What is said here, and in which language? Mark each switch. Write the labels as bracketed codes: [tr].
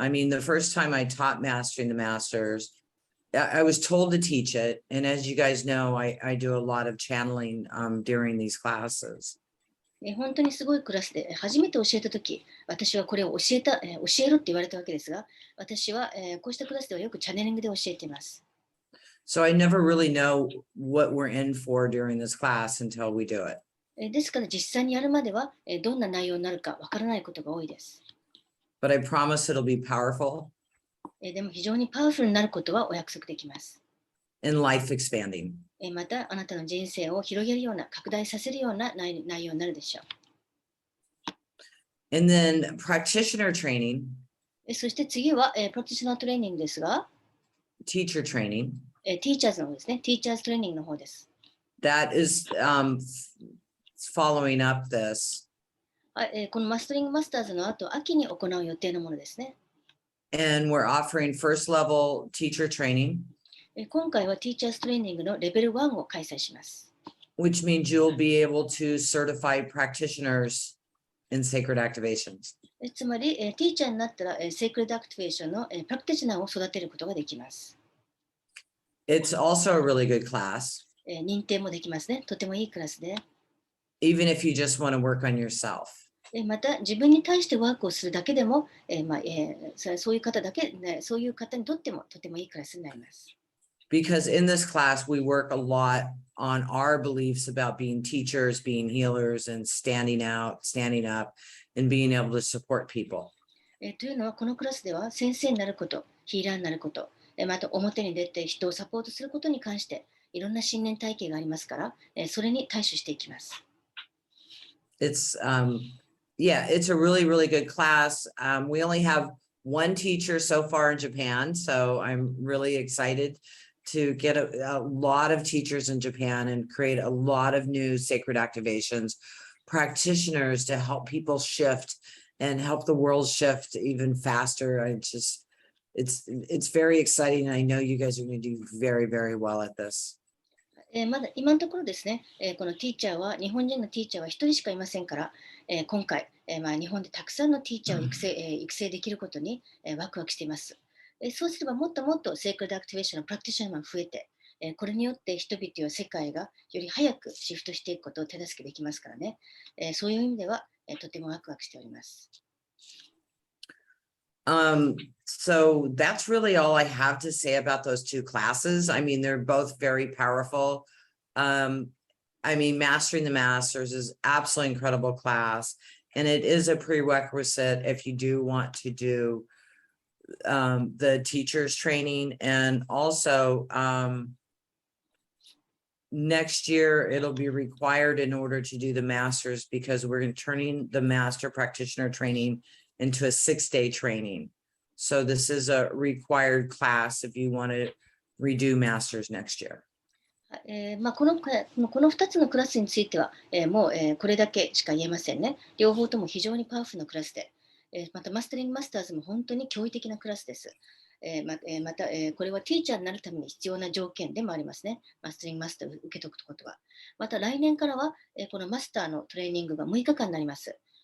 [en] I mean, the first time I taught Mastering the Masters, I was told to teach it. And as you guys know, I do a lot of channeling during these classes. [ja] 本当にすごいクラスで初めて教えたとき、私はこれを教えるって言われたわけですが、私はこうしたクラスではよくチャネリングで教えています。 [en] So I never really know what we're in for during this class until we do it. [ja] ですから実際にやるまではどんな内容になるかわからないことが多いです。 [en] But I promise it'll be powerful. [ja] でも非常にパワフルになることはお約束できます。 [en] And life expanding. [ja] またあなたの人生を広げるような、拡大させるような内容になるでしょう。 [en] And then practitioner training. [ja] そして次はプラクティショナートレーニングですが、 [en] teacher training. [ja] ティーチャーズの方ですね。ティーチャーズトレーニングの方です。 [en] That is following up this. [ja] このマスタリングマスターズの後、秋に行う予定のものですね。 [en] And we're offering first level teacher training. [ja] 今回はティーチャーズトレーニングのレベル1を開催します。 [en] Which means you'll be able to certify practitioners in sacred activations. [ja] つまり、ティーチャーになったら、セークレッドアクティベーションのプラクティショナーを育てることができます。 [en] It's also a really good class. [ja] 認定もできますね。とてもいいクラスで。 [en] Even if you just want to work on yourself. [ja] また自分に対してワークをするだけでも、そういう方にとってもとてもいいクラスになります。 [en] Because in this class, we work a lot on our beliefs about being teachers, being healers, and standing up, and being able to support people. [ja] というのは、このクラスでは先生になること、ヒーラーになること、また表に出て人をサポートすることに関していろんな信念体系がありますから、それに対処していきます。 [en] It's a really, really good class. We only have one teacher so far in Japan, so I'm really excited to get a lot of teachers in Japan and create a lot of new sacred activations, practitioners to help people shift and help the world shift even faster. It's very exciting. I know you guys are going to do very, very well at this. [ja] まだ今のところですね、このティーチャーは、日本人のティーチャーは1人しかいませんから、今回、日本でたくさんのティーチャーを育成できることに、ワクワクしています。そうすればもっともっとセークレッドアクティベーションのプラクティショナーが増えて、これによって人々や世界がより早くシフトしていくことを手助けできますからね。そういう意味では、とてもワクワクしております。 [en] So that's really all I have to say about those two classes. I mean, they're both very powerful. I mean, Mastering the Masters is absolutely incredible class, and it is a prerequisite if you do want to do the teachers training. And also next year it'll be required in order to do the masters, because we're turning the master practitioner training into a 6-day training. So this is a required class if you want to redo masters next year. [ja] この2つのクラスについては、もう、これだけしか言えませんね。両方とも非常にパワフルなクラスで、またマスタリングマスターズも本当に驚異的なクラスです。また、これはティーチャーになるために必要な条件でもありますね。マスタリングマスターを受けとくことは。また来年からは、このマスターのトレーニングが6日間になります。